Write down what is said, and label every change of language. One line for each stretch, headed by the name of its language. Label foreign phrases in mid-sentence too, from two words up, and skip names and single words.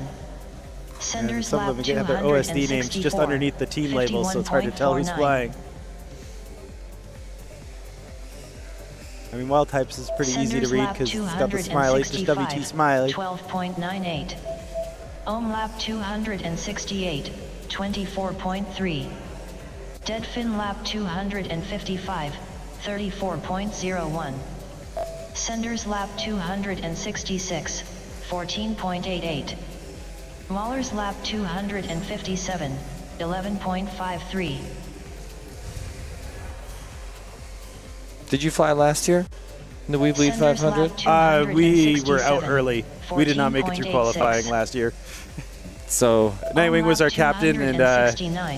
English: Senders Some lap of them have their OSD names just underneath the team labels, so it's hard to tell who's 51.49. flying. I mean, Wild Types is pretty easy to Senders read lap because it's got the smiley, just WT smiley. 12.98. Ohm lap 268, 24.3. Deadfin lap 255, 34.01. Senders lap 266, 14.88. Mahler's lap 257, 11.53. Did you fly last year in the weBLEED Senders lap 500? We were out 267, early. We did not make it through 14.86. qualifying last year. So Nightwing was our lap captain, and 269,